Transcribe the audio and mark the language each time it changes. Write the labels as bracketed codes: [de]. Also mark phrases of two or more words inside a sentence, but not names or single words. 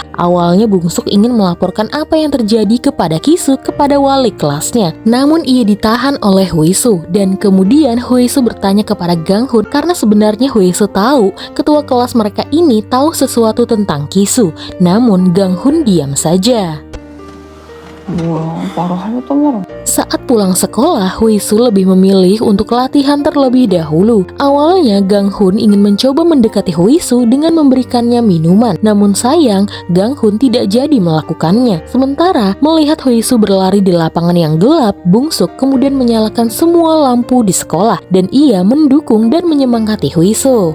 [id] Awalnya Bungsuk ingin melaporkan apa yang terjadi kepada Kisu kepada wali kelasnya. Namun ia ditahan oleh Huisu dan kemudian Huisu bertanya kepada Gang Hun karena sebenarnya Huisu tahu ketua kelas mereka ini tahu sesuatu tentang Kisu. Namun Gang Hun diam saja. [ko] 뭐야, 말을 하려던 말은. [id] Saat pulang sekolah, Huisu lebih memilih untuk latihan terlebih dahulu. Awalnya Gang Hun ingin mencoba mendekati Huisu dengan memberikannya minuman. Namun sayang, Gang Hun tidak jadi melakukannya. Sementara melihat Huisu berlari di lapangan yang gelap, Bungsuk kemudian menyalakan semua lampu di sekolah dan ia mendukung dan menyemangati Huisu.